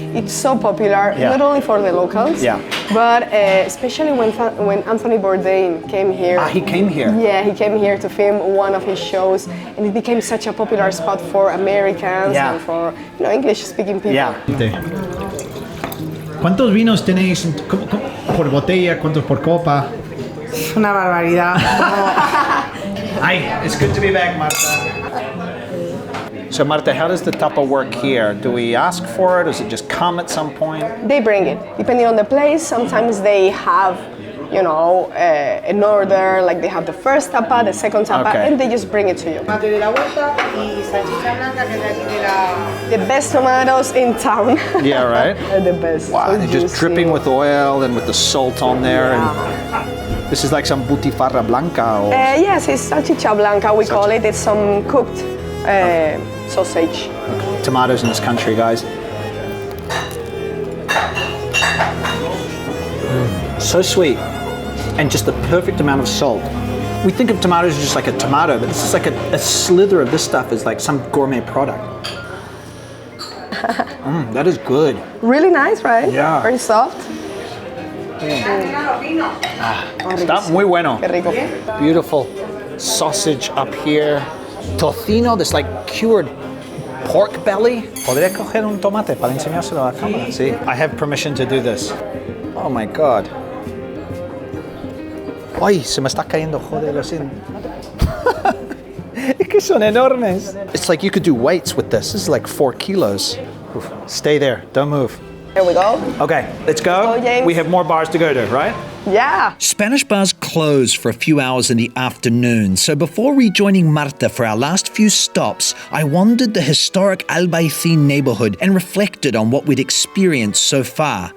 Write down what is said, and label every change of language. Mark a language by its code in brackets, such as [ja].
[en] It's so popular, not only for the locals, but especially when Anthony Bourdain came here. Ah, he came here? Yeah, he came here to film one of his shows, and it became such a popular spot for Americans and for English-speaking people. Yeah. [es] ¿Cuántos vinos tenéis por botella? ¿Cuántos por copa? Es una barbaridad. [en] Hi, it's good to be back, Marta. So Marta, how does the tapa work here? Do we ask for it? Does it just come at some point? They bring it. Depending on the place, sometimes they have, an order, like they have the first tapa, the second tapa, and they just bring it to you. [es] Tomate de la huerta y salchicha blanca que es de aquí de la... [en] The best tomatoes in town. Yeah, right? Are the best. Wow, So they're just juicy. dripping with oil and with the salt on there. And this is like some butifarra blanca. Or Yes, it's salchicha blanca, we call it. It's some cooked sausage. Tomatoes in this country, guys. So sweet, and just the perfect amount of salt. We think of tomatoes as just like a tomato, but this is like a slither of this stuff is like some gourmet product. That is good. Really nice, right? Yeah. Very soft. [es] Está muy bueno. Qué rico. [en] Beautiful sausage up here. Tocino, this like cured pork belly. [es] ¿Podría coger un tomate para enseñárselo a la cámara? Sí. [en] I have permission to do this. Oh my God. [es] Ay, se me está cayendo, joder, lo siento. Es que son enormes. [en] It's like you could do weights with this. This is like 4 kilos. Oof. Stay there, don't move. Here we go. Okay, let's go. Let's go, James. We have more bars to go to, right? Yeah. Spanish bars close for a few hours in the afternoon, so before rejoining Marta for our last few stops, I wandered the historic Albaicin neighborhood and reflected on what we'd experienced so far.